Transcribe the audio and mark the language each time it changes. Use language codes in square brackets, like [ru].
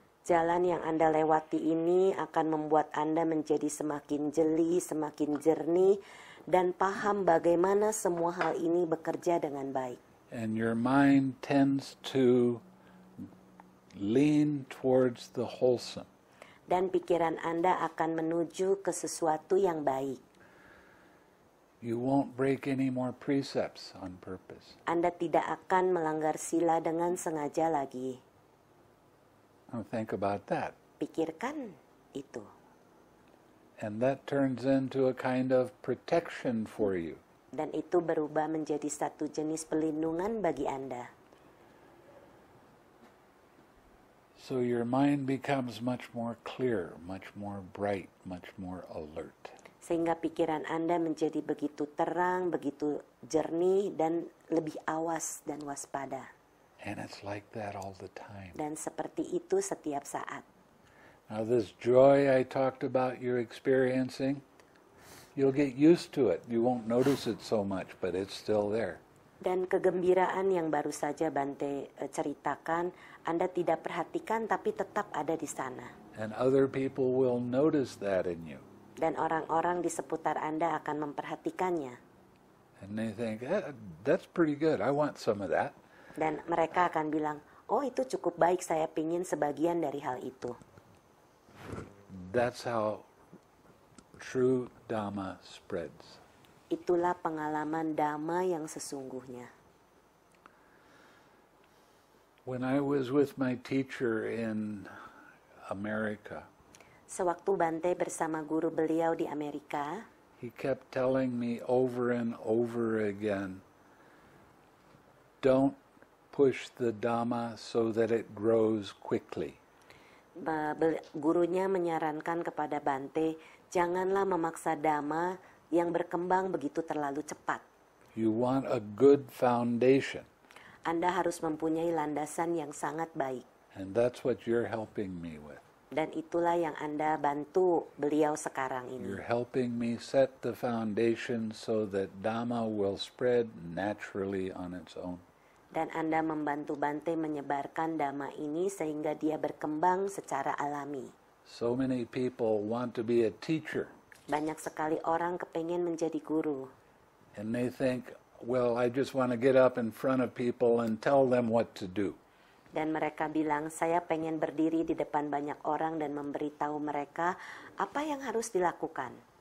[id] Jalan yang Anda lewati ini akan membuat Anda menjadi semakin jeli, semakin jernih, dan paham bagaimana semua hal ini bekerja dengan baik. [en] And your mind tends to lean towards the wholesome. [id] Dan pikiran Anda akan menuju ke sesuatu yang baik. [en] You won't break any more precepts on purpose. [id] Anda tidak akan melanggar sila dengan sengaja lagi. [en] Now think about that. [id] Pikirkan itu. [en] And that turns into a kind of protection for you. [id] Dan itu berubah menjadi satu jenis pelindungan bagi Anda. [en] So your mind becomes much more clear, much more bright, much more alert. [id] Sehingga pikiran Anda menjadi begitu terang, begitu jernih, dan lebih awas dan waspada. [en] And it's like that all the time. [id] Dan seperti itu setiap saat. [en] Now this joy I talked about you experiencing, you'll get used to it. You won't notice it so much, but it's still there. [id] Dan kegembiraan yang baru saja Bante ceritakan, Anda tidak perhatikan tapi tetap ada di sana. [en] And other people will notice that in you. [id] Dan orang-orang di seputar Anda akan memperhatikannya. [en] And they think, that's pretty good. I want some of that. [id] Dan mereka akan bilang, oh itu cukup baik, saya pingin sebagian dari hal itu. [en] That's how true Dhamma spreads. [id] Itulah pengalaman Dhamma yang sesungguhnya. [en] When I was with my teacher in America, [id] Sewaktu Bante bersama guru beliau di Amerika, [en] he kept telling me over and over again, don't push the Dhamma so that it grows quickly. [id] Gurunya menyarankan kepada Bante, janganlah memaksa Dhamma yang berkembang begitu terlalu cepat. [en] You want a good foundation. [id] Anda harus mempunyai landasan yang sangat baik. [en] And that's what you're helping me with. [id] Dan itulah yang Anda bantu beliau sekarang ini. [en] You're helping me set the foundation so that Dhamma will spread naturally on its own. [id] Dan Anda membantu Bante menyebarkan Dhamma ini sehingga dia berkembang secara alami. [en] So many people want to be a teacher. [id] Banyak sekali orang kepengen menjadi guru. [en] And they think, well, I just want to get up in front of people and tell them what to do. [id] Dan mereka bilang, saya pengen berdiri di depan banyak orang dan memberitahu mereka apa yang harus dilakukan.